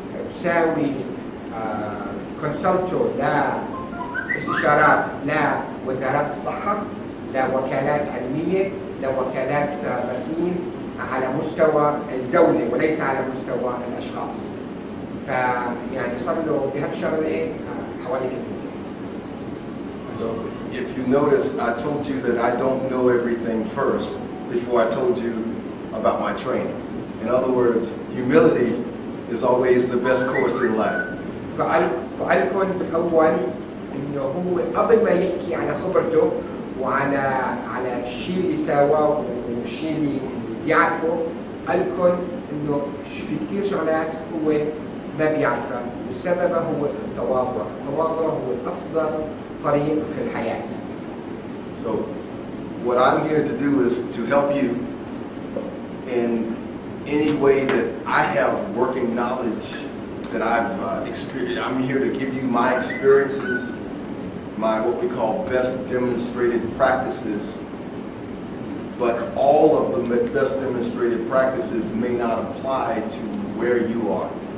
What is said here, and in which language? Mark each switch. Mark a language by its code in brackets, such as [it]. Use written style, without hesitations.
[ar] تساوي كونسلتو لاستشارات لوزارات الصحة لوكالات علمية لوكالات غسيل على مستوى الدولة وليس على مستوى الأشخاص فيعني صار له بهالشغلة حوالي 3 سنين. [en] So if you notice, I told you that I don't know everything first before I told you about my training. In other words, humility is always the best course in life. [ar] فقالكم بالأول إنه هو قبل ما يحكي على خبرته على الشيء اللي سواه والشيء اللي بيعرفه قالكم إنه في كثير شغلات هو ما بيعرفها والسبب هو التواضع. التواضع هو أفضل طريق في الحياة. [en] So what I'm here to do is to help you in any way that I have working knowledge that I've experienced. I'm here to give you my experiences, my what we call best demonstrated practices, but all of the best demonstrated practices may not apply to where you are.